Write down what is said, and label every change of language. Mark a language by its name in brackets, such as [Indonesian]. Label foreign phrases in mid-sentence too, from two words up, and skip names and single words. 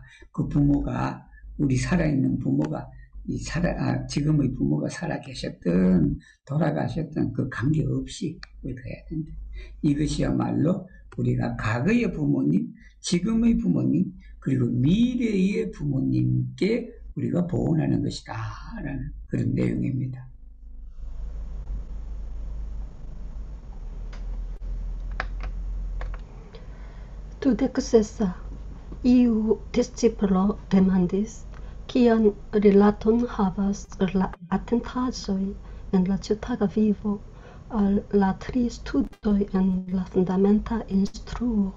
[Korean] 그 부모가, 우리 살아있는 부모가 지금의 부모가 살아계셨든 돌아가셨든 그 관계없이 우리가 해야 된다. 이것이야말로 우리가 과거의 부모님, 지금의 부모님, 그리고 미래의 부모님께 우리가 보호하는 것이다 라는 그런 내용입니다. [Esperanto] Dudecessa, iu discipulo demandis, kian rilaton havas la attentaĵoj en la ĉiutaga vivo al la tri studoj en la fundamenta instruo.